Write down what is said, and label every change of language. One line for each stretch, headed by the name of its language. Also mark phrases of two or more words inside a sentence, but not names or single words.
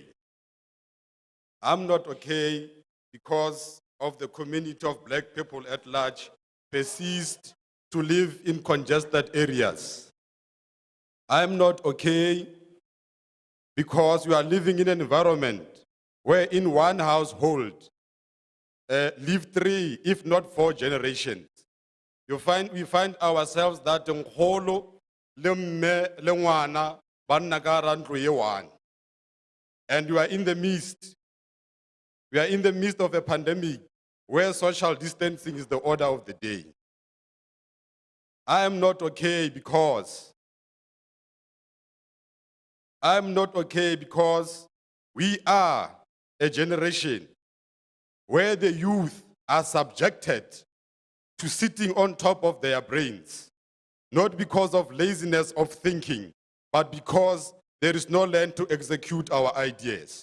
English: I'm not okay because of the community of black people at large persist to live in congested areas. I'm not okay because we are living in an environment where in one household live 3, if not 4 generations. We find ourselves that
Northern Sotho: nkgolo le mme le ngwana ba nna ka hara ntlo ye one.
English: And we are in the midst. We are in the midst of a pandemic where social distancing is the order of the day. I am not okay because we are a generation where the youth are subjected to sitting on top of their brains, not because of laziness of thinking, but because there is no land to execute our ideas.